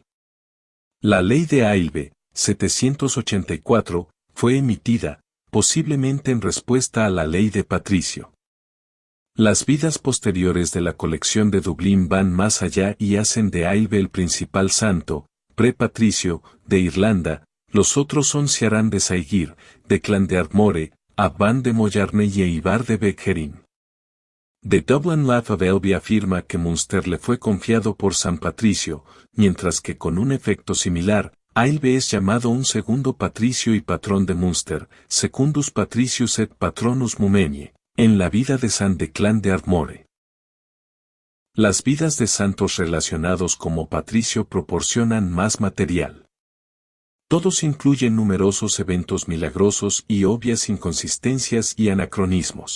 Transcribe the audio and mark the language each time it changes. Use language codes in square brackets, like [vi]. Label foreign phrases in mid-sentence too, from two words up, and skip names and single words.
[es] La ley de Ailbe, 784, fue emitida, posiblemente en respuesta a la ley de Patricio. Las vidas posteriores de la colección de Dublín van más allá y hacen de Ailbe el principal santo, pre-patricio, de Irlanda. Los otros son Ciarán de Saigir, Declan de Ardmore, Abban de Moyarney y Ivar de Becherin. The Dublin Life of Ailbe afirma que Munster le fue confiado por San Patricio, mientras que con un efecto similar, Ailbe es llamado un segundo patricio y patrón de Munster, [la] secundus patricius et patronus Mumenie, [es] en la vida de San Declan de Ardmore. Las vidas de santos relacionados como patricio proporcionan más material. Todos incluyen numerosos eventos milagrosos y obvias inconsistencias y anacronismos.